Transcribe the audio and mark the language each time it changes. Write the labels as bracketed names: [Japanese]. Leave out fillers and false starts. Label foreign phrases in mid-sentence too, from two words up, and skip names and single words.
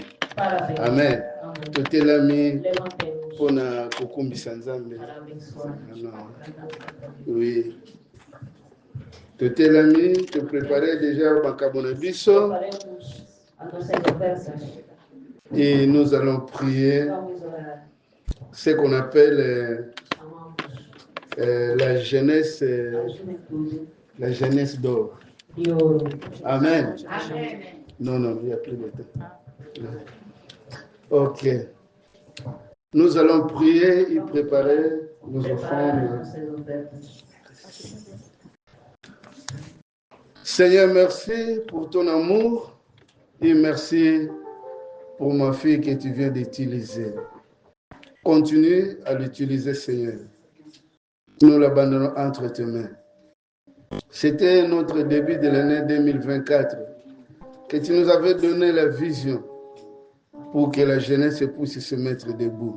[Portuguese] parabéns. Amen. Amém. [Lingala] Totelami [Portuguese] Levantemos [Lingala] pona kokumbisa Nzambe. [Portuguese] para abençoar. [French] Oui. [Lingala] Totelami, [French] te préparer déjà [Lingala] makambo na biso [Portuguese] Preparemos as nossas conversas. [French] et nous allons prier [Portuguese] Vamos orar. [French] ce qu'on appelle [Portuguese] Amamos [French] la jeunesse, [Portuguese] a juventude [French] la jeunesse d'or. [Portuguese] de ouro. Amen. [French] Non, non, il n'y a plus de temps. Ok. Nous allons prier et préparer nos [Portuguese] Preparar [French] offrandes. [Portuguese] nossas ofertas. [French] Seigneur, merci pour ton amour et merci pour ma fille que tu viens d'utiliser. Continue à l'utiliser, Seigneur. Nous l'abandonnons entre tes mains. C'était notre début de l'année 2024, que tu nous avais donné la vision pour que la jeunesse puisse se mettre debout.